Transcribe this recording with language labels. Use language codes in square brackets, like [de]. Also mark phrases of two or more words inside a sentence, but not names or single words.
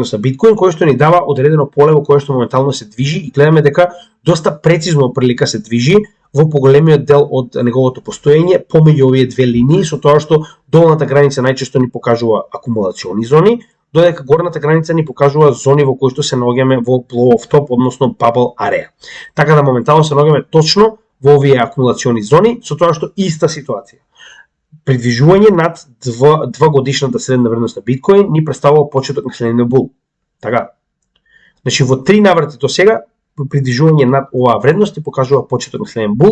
[mk] на биткоин, кој што ни дава одредено поле во кое што моментално се движи и гледаме дека доста прецизно прилика се движи во поголемиот дел од неговото постоење помеѓу овие две линии, со тоа што долната граница најчесто ни покажува акумулациони зони, додека горната граница ни покажува зони во кои што се наоѓаме во [en] blow off top, [mk] односно [en] bubble area. [mk] Така да моментално се наоѓаме точно во овие акумулациони зони, со тоа што иста ситуација. Придвижување над 2 годишната средна вредност на биткоин ни представува почеток на следниот bull. Така. Значи во 3 наврати до сега придвижување над оваа вредност и покажува почеток на следен bull.